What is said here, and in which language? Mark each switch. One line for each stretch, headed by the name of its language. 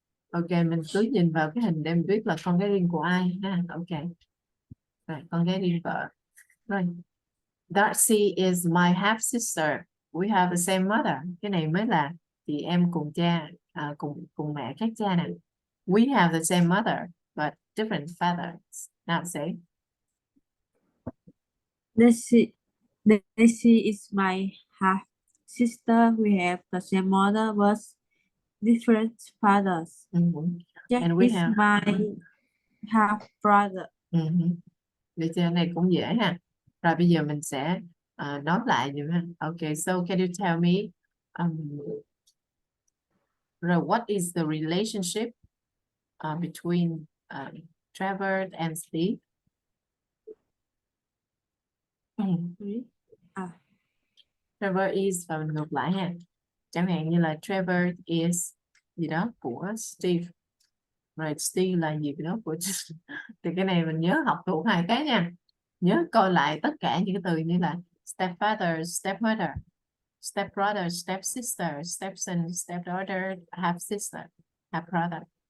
Vietnamese: Ok, mình cứ nhìn vào cái hình để mình biết là con cái riêng của ai ha. Ok. Rồi, con cái riêng vợ. Rồi.
English: Darcy is my half sister. We have the same mother.
Vietnamese: Cái này mới là chị em cùng cha, cùng mẹ khác cha nè.
English: We have the same mother but different fathers. Now say. Daisy is my half sister. We have the same mother but different fathers. Jack And we is have my half brother.
Vietnamese: Để cho này cũng dễ ha. Rồi bây giờ mình sẽ nói lại dùm ha.
English: Okay, so can you tell me Rồi, what is the relationship between Trevor and Steve?
Vietnamese: Trevor is và mình ngược lại ha. Chẳng hạn như là Trevor is gì đó của Steve. Rồi Steve là gì đó của thì cái này mình nhớ học thuộc hai cái nha. Nhớ coi lại tất cả những cái từ như là stepfather, stepmother, stepbrother, stepsister, stepson, stepdaughter, half sister, half brother.